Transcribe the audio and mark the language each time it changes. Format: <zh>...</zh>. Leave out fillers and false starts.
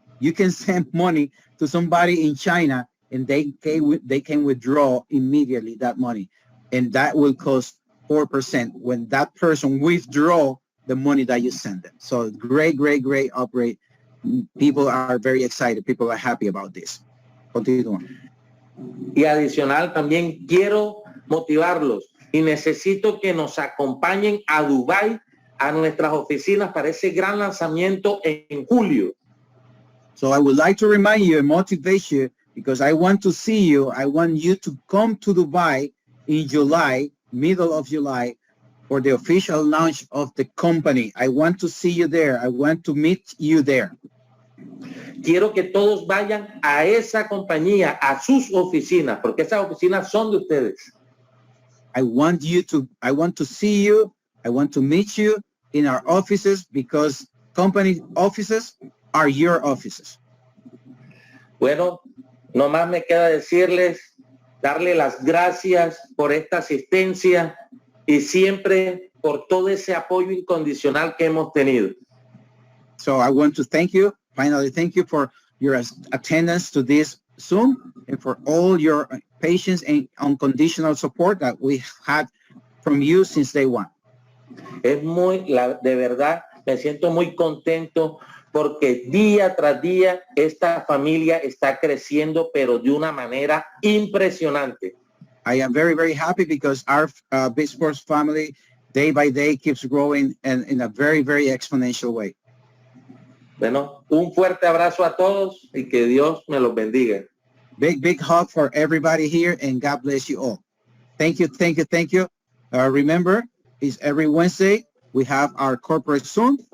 <en>You can send money to somebody in China and they can withdraw immediately that money, and that will cost 4% when that person withdraw the money that you send them. So great upgrade. People are very excited. People are happy about this.</en> <es>Continúa. Y adicional, también quiero motivarlos y necesito que nos acompañen a Dubái, a nuestras oficinas para ese gran lanzamiento en julio.</es> <en>So I would like to remind you and motivate you, because I want to see you. I want you to come to Dubai in July, middle of July, for the official launch of the company. I want to see you there. I want to meet you there.</en> <es>Quiero que todos vayan a esa compañía, a sus oficinas, porque esas oficinas son de ustedes.</es> <en>I want to see you. I want to meet you in our offices because company offices are your offices.</en> <es>Bueno, no más me queda decirles, darle las gracias por esta asistencia y siempre por todo ese apoyo incondicional que hemos tenido.</es> <en>So I want to thank you. Finally, thank you for your attendance to this Zoom and for all your patience and unconditional support that we had from you since day one.</en> <es>De verdad, me siento muy contento porque día tras día esta familia está creciendo, pero de una manera impresionante.</es> <en>I am very, very happy because our Big Sports family day by day keeps growing and in a very, very exponential way.</en> <es>Bueno, un fuerte abrazo a todos y que Dios me los bendiga.</es> <en>Big hug for everybody here and God bless you all. Thank you, thank you, thank you. Remember, it's every Wednesday. We have our corporate Zoom.</en>